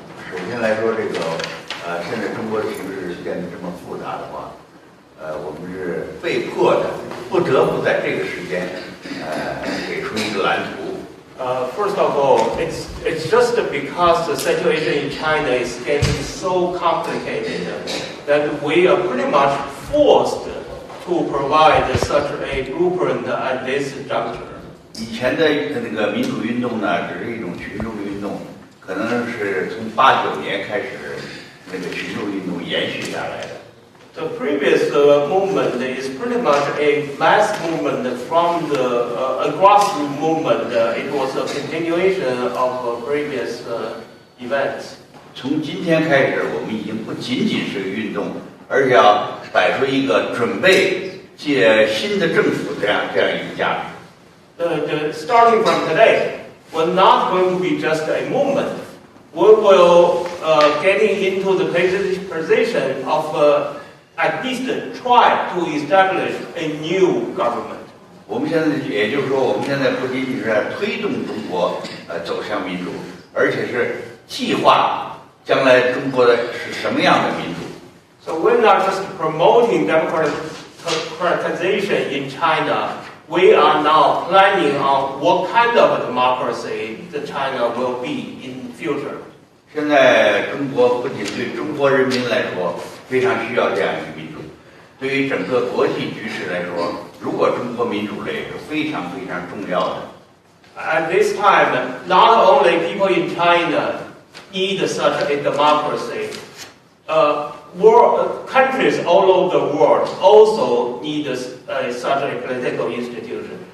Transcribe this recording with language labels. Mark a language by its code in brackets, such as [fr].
[zh] 首先来说这个现在中国形势变得这么复杂的话，我们是被迫的，不得不在这个时间给出一个蓝图。 [en] First of all, it's just because the situation in China is getting so complicated that we are pretty much forced to provide such a blueprint at this juncture. [zh] 以前的那个民主运动呢，只是一种群众运动，可能是从89年开始，那个群众运动延续下来的。 [en] The previous movement is pretty much a mass movement from the grassroots movement. It was a continuation of previous events. [zh] 从今天开始，我们已经不仅仅是运动，而且要摆出一个准备借新的政府这样一个价值。 [en] Starting from today, we're not going to be just a movement. We will getting into the position of at least try to establish a new government. [zh] 我们现在，也就是说，我们现在不仅仅是在推动中国走向民主，而且是计划将来中国的是什么样的民主。 [en] So we're not just promoting democratization in China. We are now planning on what kind of democracy the China will be in future. [zh] 现在中国不仅对中国人民来说非常需要这样一个民主，对于整个国际局势来说，如果中国民主了也是非常非常重要的。 [en] At this time, not only people in China need such a democracy, countries all over the world also need such a political institution.